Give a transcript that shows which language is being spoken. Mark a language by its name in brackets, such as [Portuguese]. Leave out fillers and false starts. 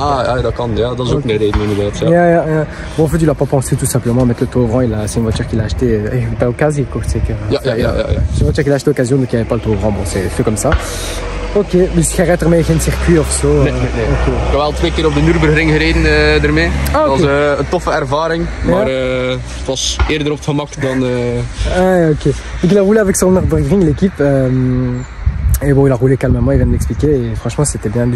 [Dutch] Ah ja, dat kan. Ja, dat is ook een reden inderdaad. Ja. [French] Bon, en fait, il a pas pensé tout simplement mettre le toverand, c'est une voiture qu'il a achetée par occasion, c'est que. [Dutch] Ja. [French] C'est une voiture qu'il a achetée occasion donc il n'y avait pas le toverand, bon c'est fait comme ça. [Dutch] Oké, dus jij rijdt ermee geen circuit of zo? Nee. Okay. Ik heb wel 2 keer op de Nürburgring gereden ermee. Dat was een toffe ervaring, maar het was eerder op het gemak dan... ok. [French] Donc il a roulé avec son Nürburgring l'équipe. Et bon, il a roulé calmement, il vient de m'expliquer. Et franchement, c'était bien.